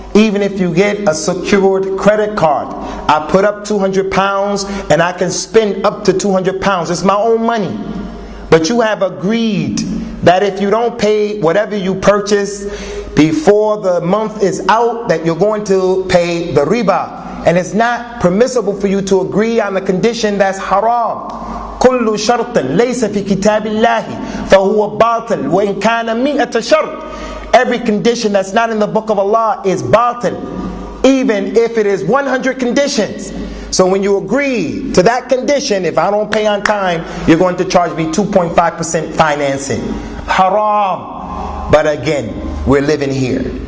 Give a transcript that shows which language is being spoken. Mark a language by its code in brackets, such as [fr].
[en] Even if you get a secured credit card, I put up £200 and I can spend up to £200. It's my own money. But you have agreed that if you don't pay whatever you purchase before the month is out, that you're going to pay the riba. And it's not permissible for you to agree on the condition that's haram. [ar] كل شرط ليس في كتاب الله فهو باطل وإن كان مئة شرط. [en] Every condition that's not in the book of Allah is batil, even if it is 100 conditions. So when you agree to that condition, if I don't pay on time, you're going to charge me 2.5% financing. Haram. But again, we're living here.